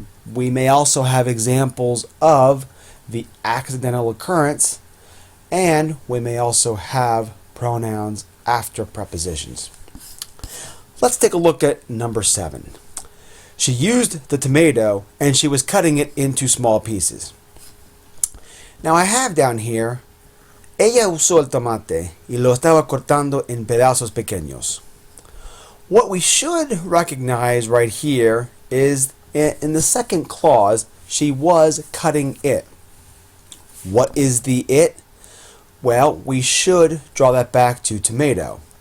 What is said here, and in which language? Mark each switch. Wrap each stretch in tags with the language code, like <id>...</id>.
<en>We may also have examples of the accidental occurrence, and we may also have pronouns after prepositions. Let's take a look at number 7. She used the tomato and she was cutting it into small pieces. Now I have down here,</en> <es>ella usó el tomate y lo estaba cortando en pedazos pequeños.</es> <en>What we should recognize right here is in the second clause, she was cutting it. What is the it? Well, we should draw that back to tomato.</en>